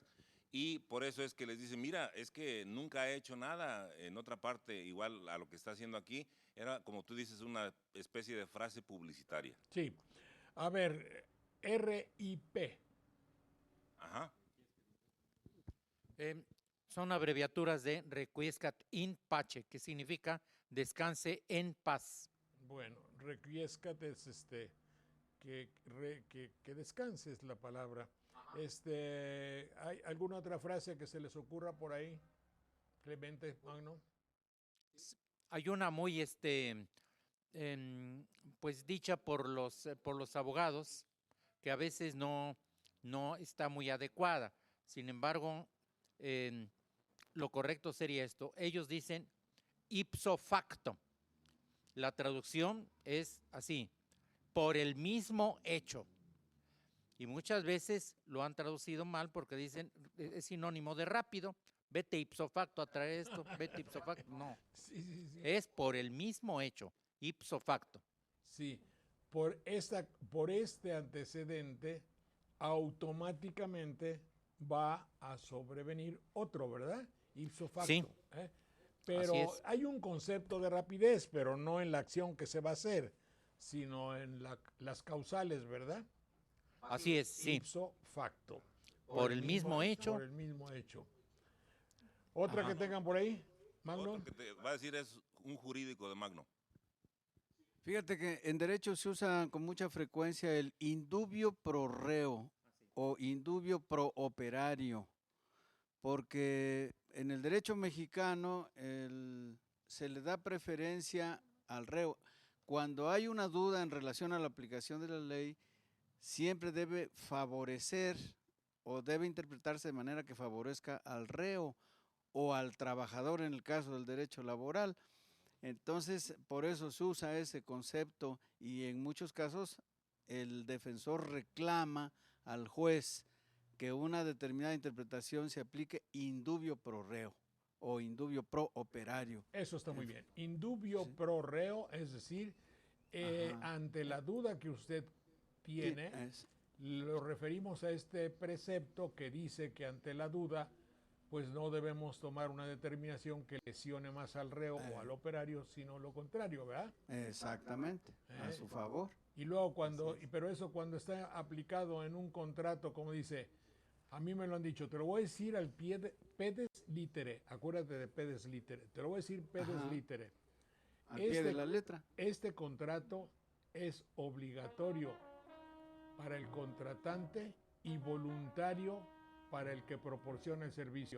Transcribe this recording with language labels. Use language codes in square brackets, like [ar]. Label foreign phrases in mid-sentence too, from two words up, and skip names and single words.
[es] Y por eso es que les dicen, mira, es que nunca ha hecho nada en otra parte igual a lo que está haciendo aquí. Era, como tú dices, una especie de frase publicitaria. Sí. A ver, RIP. Ajá. Son abreviaturas de [la] Requiescat in pace, [es] que significa descanse en paz. Bueno, Requiescat es que descanses la palabra. ¿Hay alguna otra frase que se les ocurra por ahí? Clemente, Magno. Hay una muy pues dicha por los abogados, que a veces no está muy adecuada. Sin embargo, lo correcto sería esto. Ellos dicen [la] ipso facto. [es] La traducción es así: por el mismo hecho. Y muchas veces lo han traducido mal porque dicen, es sinónimo de rápido. Vete [la] ipso facto [es] a traer esto, vete [la] ipso facto. [es] No, Sí. es por el mismo hecho, [la] ipso facto. [es] Sí, por este antecedente, automáticamente va a sobrevenir otro, ¿verdad? [la] Ipso facto. [es] Sí. Pero Así es. hay un concepto de rapidez, pero no en la acción que se va a hacer, sino en las causales, ¿verdad? Así es, sí. [la] Ipso facto. [es] Por el mismo hecho. Por el mismo hecho. ¿Otra que tengan por ahí, Magno? Otro que te va a decir es un jurídico de Magno. Fíjate que en derecho se usa con mucha frecuencia el [la] indubio pro reo [es] o [la] indubio pro operario, [es] porque en el derecho mexicano se le da preferencia al reo. Cuando hay una duda en relación a la aplicación de la ley, siempre debe favorecer o debe interpretarse de manera que favorezca al reo o al trabajador en el caso del derecho laboral. Entonces, por eso se usa ese concepto y en muchos casos el defensor reclama al juez que una determinada interpretación se aplique [la] indubio pro reo [es] o [la] indubio pro operario. [es] Eso está muy bien. [la] Indubio pro reo, [es] es decir, ante la duda que usted tiene, lo referimos a este precepto que dice que ante la duda, pues no debemos tomar una determinación que lesione más al reo o al operario, sino lo contrario, ¿verdad? Exactamente, a su favor. Y luego pero eso cuando está aplicado en un contrato, como dice, a mí me lo han dicho, te lo voy a decir al pie de [la] pedes litere, [es] acuérdate de [la] pedes litere, [es] te lo voy a decir [la] pedes litere. [es] Al pie de la letra. Este contrato es obligatorio para el contratante y voluntario para el que proporciona el servicio.